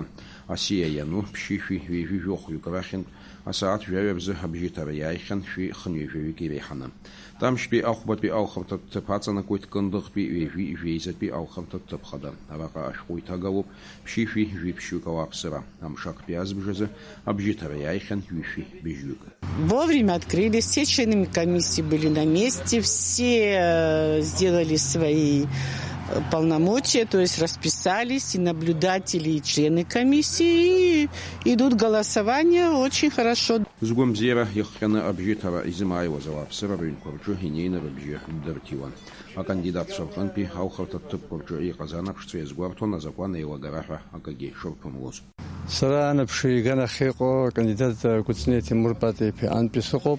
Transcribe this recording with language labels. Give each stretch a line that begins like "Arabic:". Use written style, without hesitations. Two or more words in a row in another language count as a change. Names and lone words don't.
Abkhazian: Асиа иану ԥшьышәи ҩажәи жәохәҩык рахьынтә асааҭ жәаҩа рзы абжьыҭара иааихьан шәи хынҩажәаҩык иреиҳаны. Тамшьтәи ахәбатәи алхырҭа аҭыԥ аҵанакуеит Кындыӷтәи ҩажәи жәеизатәи алхырҭа аҭыԥ хада. Араҟа ашәҟәы иҭагалоуп ԥшьышәи жәиԥшьҩык ауааԥсыра. Амшактәи азбжазы абжьыҭара иааихьан ҩышәи быжьҩык.
Russian: Вовремя открылись, все члены комиссии были на месте, все сделали свои полномочия, то есть расписались, и наблюдатели, и члены комиссии, и идут голосования очень хорошо.
Abkhazian: Згәамзиара иахҟьаны абжьыҭара изымааиуаз ауааԥсыра рыҩнқәа рҿы инеины рыбжьы дырҭиуан. Акандидатцәа рҟынтәи алхырҭа аҭыԥқәа рҿы иҟаз анаԥшцәа иазгәарҭон азакәан еилагара ҳәа акагьы шырԥымлоз. Сара анаԥшы иганахь иҟоу акандидат Кәыҵниа Тимур Патиа антәи сыҟоуп.